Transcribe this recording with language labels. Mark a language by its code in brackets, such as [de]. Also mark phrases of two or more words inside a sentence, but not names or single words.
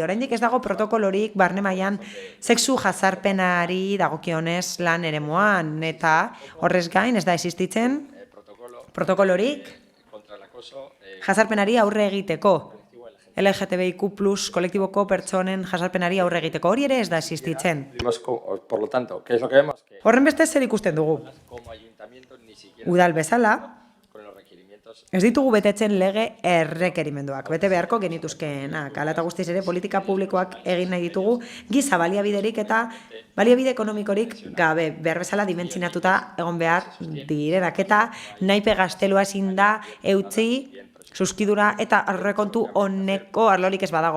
[eu] Oraindik ez dago protokolorik barne mailan sexu jazarpenari dagokionez lan eremuan, eta horrez gain ez da existitzen protokolorik jazarpenari aurre egiteko. LGTBIQ+ kolektiboko pertsonen jazarpenari aurre egiteko. Hori ere ez da existitzen. [es] Por lo tanto, ¿qué es lo que vemos? [eu] Horren beste zer ikusten dugu? Udal bezala, ez ditugu betetzen lege errekerimenduak, bete beharko genituzkeenak. Hala eta guztiz ere politika publikoak egin nahi ditugu giza baliabiderik eta baliabide ekonomikorik gabe, behar bezala dimentzinatuta egon behar direnak, eta naipe gaztelua ezin da eutzi suskidura eta aurrekontu honeko arlorik ez badago.